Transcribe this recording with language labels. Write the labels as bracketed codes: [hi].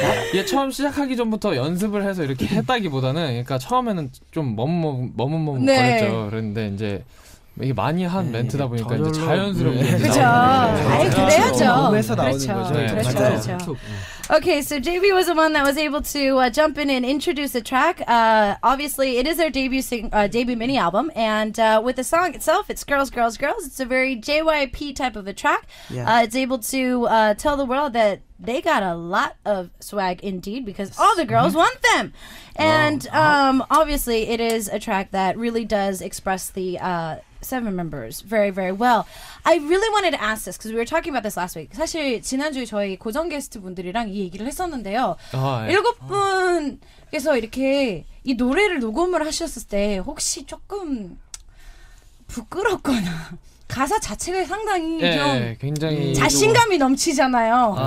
[ko] 이게 처음 시작하기 전부터 연습을 해서 이렇게 했다기보다는, 그러니까 처음에는 좀 머뭇거렸죠. 그런데 이제 이게 많이 한 멘트다 보니까 이제 자연스럽게 그죠. 아이 그래야죠. 몸에서 나오는 거죠. 그렇죠. [en] Okay, so JB was the one that was able to jump in and introduce the track. Obviously, it is their debut mini album, and with the song itself, it's Girls, Girls, Girls. It's a very JYP type of a track. It's able to tell the world that they got a lot of swag indeed, because all the girls want them. And obviously, it is a track that really does express the 7 members very, very well. I really wanted to ask this because we were talking about this last week. [ko] 사실 지난주에 저희 고정 게스트 분들이랑 이 얘기를 했었는데요. 7분께서 이렇게 이 노래를 녹음을 하셨을 때 혹시 조금 부끄럽거나 가사 자체가 상당히 좀 굉장히 자신감이 넘치잖아요.